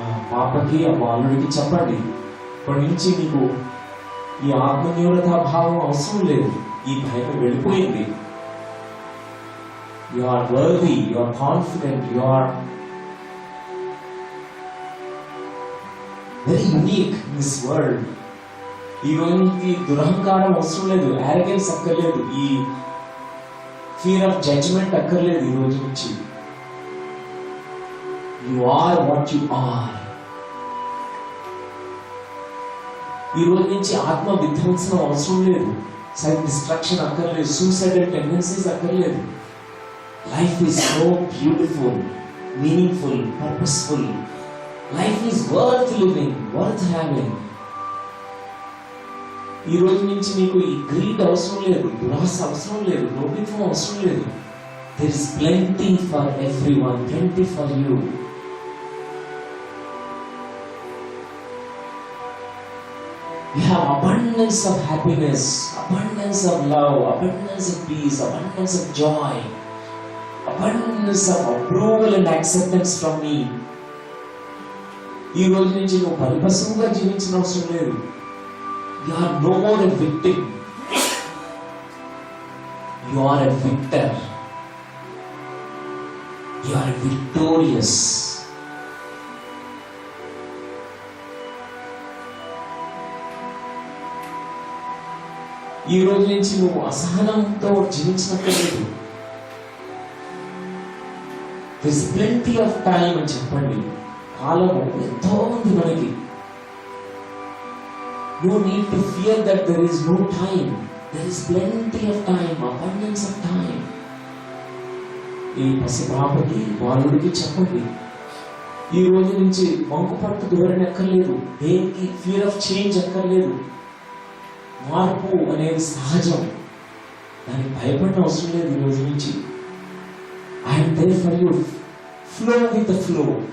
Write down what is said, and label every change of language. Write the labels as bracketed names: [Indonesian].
[Telugu] పాపకి ఆ బాలుడికి చెప్పండి, ఇప్పటి నుంచి నీకు ఈ ఆత్మన్యూనతా భావం అవసరం లేదు, ఈ భయం వెళ్ళిపోయింది. [English] You are worthy, you are confident, you are very unique in this world. [Telugu] ఈ రోజుకి దురహంకారం అవసరం లేదు, arrogance అక్కర్లేదు, ఈ [English] fear of judgment [Telugu] అక్కర్లేదు. ఈ రోజు నుంచి [English] you are what you are. [Telugu] ఈ రోజు నుంచి ఆత్మ విధ్వంసనం అవసరం లేదు, సెల్ఫ్ డిస్ట్రక్షన్ అక్కర్లేదు, సూసైడల్ టెండెన్సీస్ అక్కర్లేదు. [English] Life is so beautiful, meaningful, purposeful. Life is worth living, worth having. [Telugu] ఈ రోజు నుంచి మీకు ఈ గ్రీడ్ అవసరం లేదు, దురాశ అవసరం లేదు, లోభిత్వం అవసరం లేదు. [English] There is plenty for everyone, plenty for you. You have abundance of happiness, abundance of love, abundance of peace, abundance of joy, abundance of approval and acceptance from me. [Telugu] ఈ రోజు నుంచి నువ్వు పరిపక్వంగా జీవించిన అవసరం లేదు. [English] You are no more a victim. You are a victor. You are victorious. [Telugu] ఈ రోజు నుంచి నువ్వు అసహనంతో జీవించినట్లేదు. [English] There is plenty of time [Telugu] అని చెప్పండి. కాలము ఎంతో ఉంది మనకి. [English] No need to fear that there is no time. There is plenty of time, abundance of time. [Telugu] ఈ పసిపాపకి బాలుడికి చెప్పండి, ఈ రోజు నుంచి వంకుపట్టు ధోరణి ఎక్కర్లేదు, దేనికి [English] fear of change [Telugu] ఎక్కర్లేదు. మార్పు అనేది సహజం, దానికి భయపడిన అవసరం లేదు. ఈ రోజు నుంచి [English] I'm there for you, flow with the flow.